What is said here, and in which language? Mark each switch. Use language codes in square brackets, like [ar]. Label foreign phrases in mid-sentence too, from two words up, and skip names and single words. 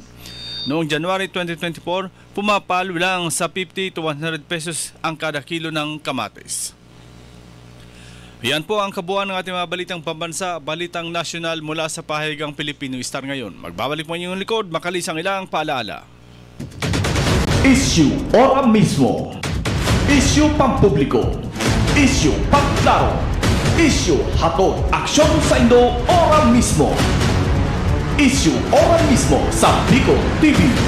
[tl] Noong January 2024, pumapalo lang sa 50 to 100 pesos ang kada kilo ng kamatis. Yan po ang kabuuan ng ating mga balitang pambansa, balitang nasyonal mula sa pahayagang Pilipino Star ngayon. Magbabalik po inyong likod, makalis ang ilang paalaala. [bik] Issue ora mismo. Issue pampubliko. Issue pagklaro. Issue hatod aksyon sa Indo ora mismo. Issue ora mismo sa Bicol TV.